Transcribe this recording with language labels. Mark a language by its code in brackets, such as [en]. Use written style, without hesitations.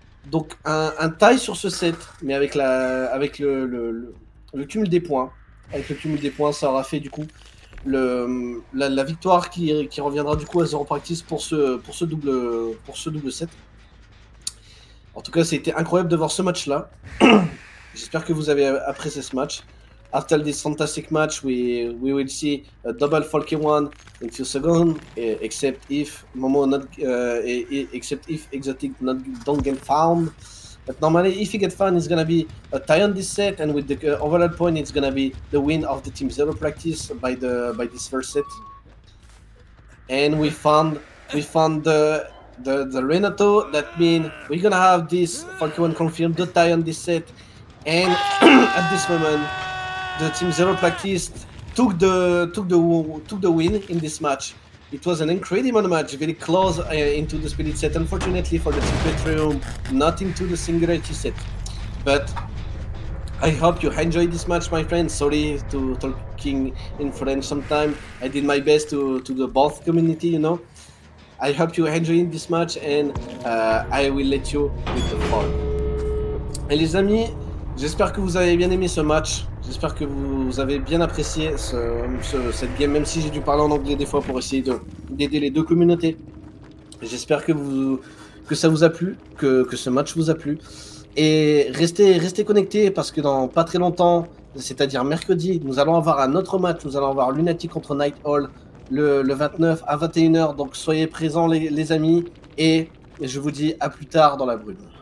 [fr] Donc un tie sur ce set, mais avec le cumul des points. Avec le cumul des points, ça aura fait du coup la victoire qui reviendra du coup à Zero Practice pour ce double set. En tout cas, c'était incroyable de voir ce match-là. J'espère que vous avez apprécié ce match. [en] After this fantastic match, we will see a double Falke one in few seconds, except if Momo except if Exotic don't get found. But normally, if he get found, it's gonna be a tie on this set, and with the overall point, it's gonna be the win of the Team Zero Practice by this first set. And we found the Renato. That means we're gonna have this Falke one confirmed, the tie on this set. And at this moment, the Team Zero Practice took the win in this match. It was an incredible match, very close into the split set. Unfortunately for the Team Petrium, not into the singularity set. But I hope you enjoyed this match, my friends. Sorry to talking in French sometime. I did my best to the both community, you know. I hope you enjoyed this match, and I will let you with the fun. [fr] Et les amis, j'espère que vous avez bien aimé ce match, j'espère que vous avez bien apprécié cette game, même si j'ai dû parler en anglais des fois pour essayer d'aider les deux communautés. J'espère que ça vous a plu, que ce match vous a plu. Et restez connectés parce que dans pas très longtemps, c'est-à-dire mercredi, nous allons avoir un autre match, nous allons avoir Lunatic contre Night Hall le 29 à 21h, donc soyez présents les amis, et je vous dis à plus tard dans la brume.